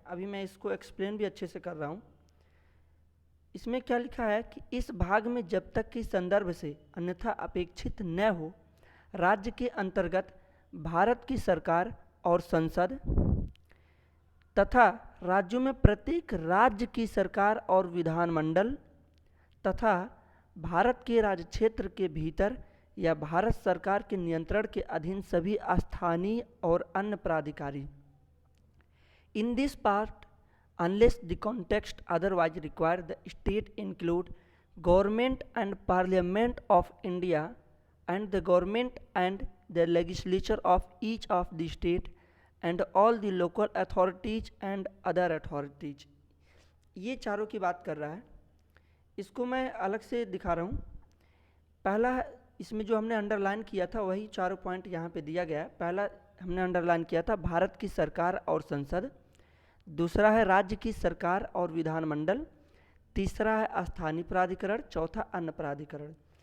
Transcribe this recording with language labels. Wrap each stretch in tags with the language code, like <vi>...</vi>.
<hi>अभी मैं इसको एक्सप्लेन भी अच्छे से कर रहा हूँ। इसमें क्या लिखा है कि इस भाग में जब तक कि संदर्भ से अन्यथा अपेक्षित न हो, राज्य के अंतर्गत भारत की सरकार और संसद तथा राज्यों में प्रत्येक राज्य की सरकार और विधानमंडल तथा भारत के राज्य क्षेत्र के भीतर या भारत सरकार के नियंत्रण के अधीन सभी स्थानीय और अन्य प्राधिकारी।</hi> <en>In this part, unless the context otherwise require, the state include government and parliament of India and the government and the legislature of each of the state and all the local authorities and other authorities।</en> <hi>ये चारों की बात कर रहा है। इसको मैं अलग से दिखा रहा हूँ। पहला इसमें जो हमने अंडरलाइन किया था वही चारों पॉइंट यहाँ पे दिया गया है। पहला हमने अंडरलाइन किया था भारत की सरकार और संसद, दूसरा है राज्य की सरकार और विधानमंडल, तीसरा है स्थानीय प्राधिकरण, चौथा अन्य प्राधिकरण।</hi>